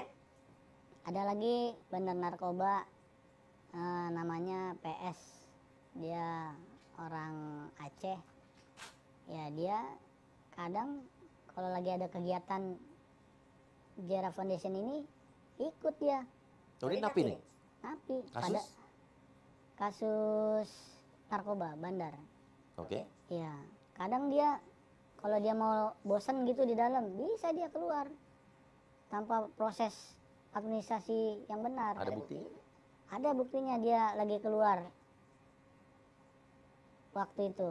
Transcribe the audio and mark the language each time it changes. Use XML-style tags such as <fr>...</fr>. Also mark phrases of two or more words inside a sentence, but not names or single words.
<id>Ada lagi bandar narkoba, namanya PS. Dia orang Aceh. Ya dia kadang kalau lagi ada kegiatan Jera Foundation ini ikut dia. Oh, ini napi nih? Napi. Kasus? Kasus narkoba bandar. Oke. Ya, kadang dia kalau dia mau bosan gitu di dalam, bisa dia keluar tanpa proses administrasi yang benar. Ada buktinya? Ada buktinya dia lagi keluar waktu itu.</id>